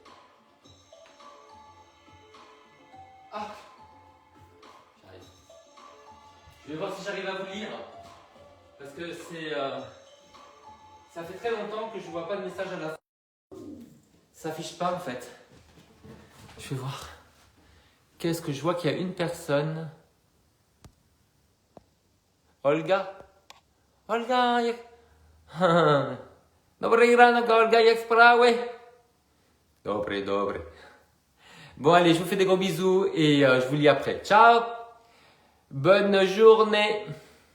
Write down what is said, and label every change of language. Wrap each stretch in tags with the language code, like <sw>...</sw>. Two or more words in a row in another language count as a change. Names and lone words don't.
<fr>Ah, j'arrive. Je vais voir si j'arrive à vous lire. Parce que c'est... ça fait très longtemps que je ne vois pas de message à la fin. Ça s'affiche pas en fait. Je vais voir. Qu'est-ce que je vois qu'il y a une personne.</fr> <pl>Olga. Olga, jak... Dobry ranek, Olga, jak sprawy? Dobry, dobry.</pl> <fr>Bon, allez, je vous fais des gros bisous et je vous lis après. Ciao. Bonne journée.</fr>